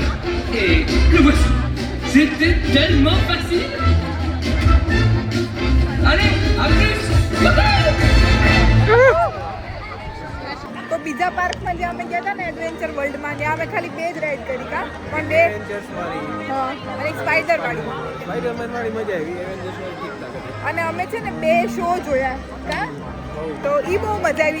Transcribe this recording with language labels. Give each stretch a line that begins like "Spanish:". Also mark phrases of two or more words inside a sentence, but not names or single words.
French: Et le voici. C'était tellement facile. Allez, à plus.
Gujarati: તો બીજા પાર્કમાં જે અમે ગયા હતા ને એડવેન્ચર વર્લ્ડમાં ત્યાં અમે ખાલી 2 જ રાઈડ કરી કા પણ 2 હા અને એક સ્પાઈડર વાળી. સ્પાઈડરમેન વાળી મજા આવી. એવેન્જર્સ વાળી ઠીક લાગે. અને અમે છે ને 2 શો જોયા કા તો એ બહુ મજા આવી.